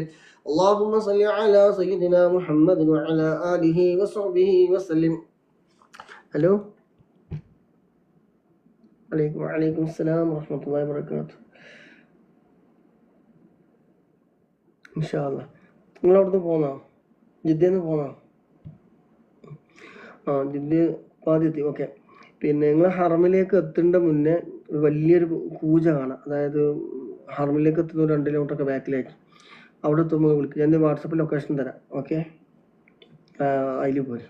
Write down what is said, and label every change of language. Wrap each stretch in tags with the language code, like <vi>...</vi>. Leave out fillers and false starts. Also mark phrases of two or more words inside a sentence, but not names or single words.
<ar>اللهم صل على سيدنا محمد وعلى آله وصحبه وسلم. هلو عليكم وعليكم السلام ورحمة الله وبركاته. إن شاء الله</ar> <ml>നിങ്ങളവിടുന്ന് പോന്നോ? ജിദ്ദയിൽ നിന്ന് പോന്നോ? ജിദ്ദ പാതിയെത്തി. ഓക്കെ. പിന്നെ നിങ്ങൾ ഹറമിലേക്ക് എത്തേണ്ട മുന്നേ വലിയൊരു പൂജ കാണാം. അതായത് ഹറമിലേക്ക് എത്തുന്ന 2 കിലോമീറ്ററൊക്കെ ബാക്കിലേക്ക്. അവിടെ എത്തുമ്പോൾ വിളിക്കുക. ഞാൻ വാട്സപ്പിൽ ലൊക്കേഷൻ തരാം. ഓക്കെ, അതിൽ പോരും.</ml>